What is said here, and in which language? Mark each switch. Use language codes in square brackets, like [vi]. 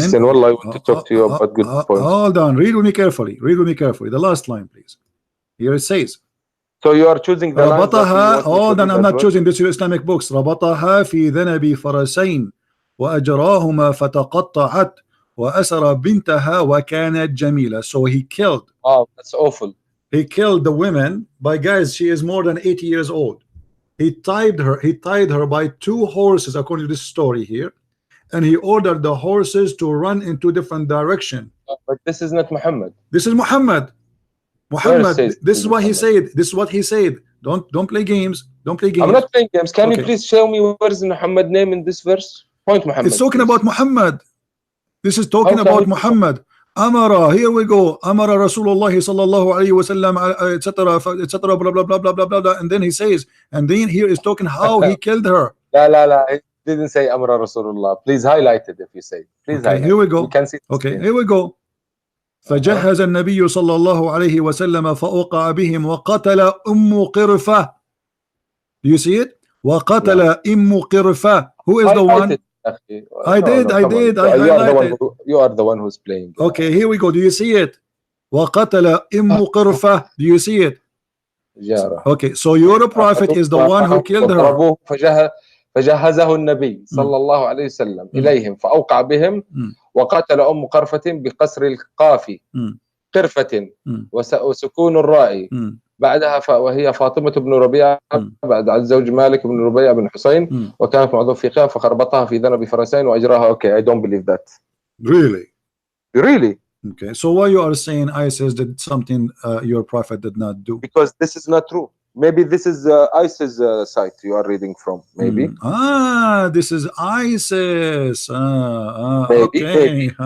[en] listen, Wallah, I want to talk to you about good points. Hold on, read with me carefully. The last line, please. Here it says. So you are choosing the lines that hold on, I'm not choosing this. Your Islamic books. [ar] ربطها في ذنب فرسين وأجراهما فتقطعت وأسر بنتها وكانت جميلة. [en] So he killed. Oh, that's awful. He killed the women by, guys, she is more than 80 years old. He tied her by 2 horses, according to this story here, and he ordered the horses to run in 2 different directions. But this is not Muhammad. This is Muhammad. This is what he said. This is what he said. Don't play games. Don't play games. I'm not playing games. Can you please show me where is Muhammad name in this verse? Point Muhammad. It's talking please. about Muhammad. This is talking Okay. about Muhammad. Amara, here we go. Amara Rasulullah sallallahu alayhi wasallam, etc., etc., blah blah blah blah blah blah blah. And then he says, and then here is talking how he killed her. [ar] La. [en] It didn't say Amra Rasulullah. Please highlight it if you say. Please Okay, highlight. here we go. We can see. Okay, here we go. [ar] فجهز النبي صلى الله عليه وسلم فأوقع بهم وقتل أم قرفة. [en] Do you see it? [ar] وقتل أم قرفة. [en] Who is the one? I did. I highlighted. You are the one who's playing. Okay, here we go. Do you see it? [ar] وقتل أم قرفة. [en] Do you see it? Okay, so your prophet is the one who killed her. [ar] فجهزه النبي صلى الله عليه وسلم إليهم فأوقع بهم وقتل أم قرفة بقصر القاف قرفة وسكون الراء بعدها وهي فاطمة بن ربيعة بعد عن زوج مالك بن ربيعة بن حسين وكانت معظم في قيام فخربطها في ذنب فرسين وأجراها. [en] Okay, I don't believe that. Really? Okay, so why you are saying ISIS did something your prophet did not do? Because this is not true. Maybe this is ISIS site you are reading from. Maybe. This is ISIS. Maybe,